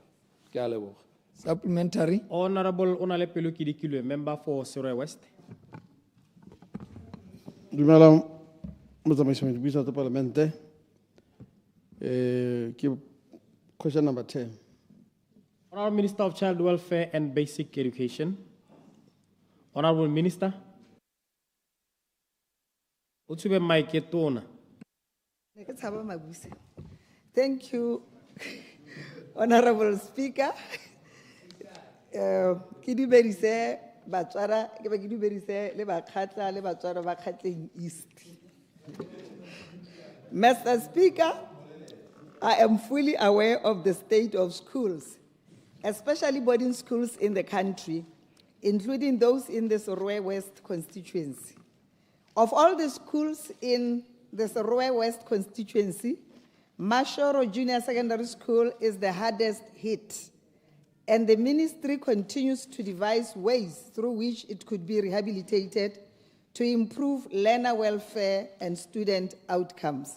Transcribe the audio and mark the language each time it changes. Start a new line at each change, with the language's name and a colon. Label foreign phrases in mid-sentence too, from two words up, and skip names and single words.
Tswana: Ke a leboga.
English: Supplementary. Honorable Onale Pelo Kidikilwe, member for Surrey West.
Tswana: Dumela motsamaisi wa dipuisano tsa Palamente. Ke
English: question number
Tswana: 10.
English: Honorable Minister of Child Welfare and Basic Education. Honorable Minister. Utsube Mike Tona. Thank you, Honorable Speaker.
Tswana: Ke di berise batswara ke ba ke di berise le ba khatla le batswara ba Khatleng East.
English: Mr. Speaker, I am fully aware of the state of schools, especially boarding schools in the country, including those in the Surrey West constituency. Of all the schools in the Surrey West constituency, Mashoro Junior Secondary School is the hardest hit, and the ministry continues to devise ways through which it could be rehabilitated to improve learner welfare and student outcomes.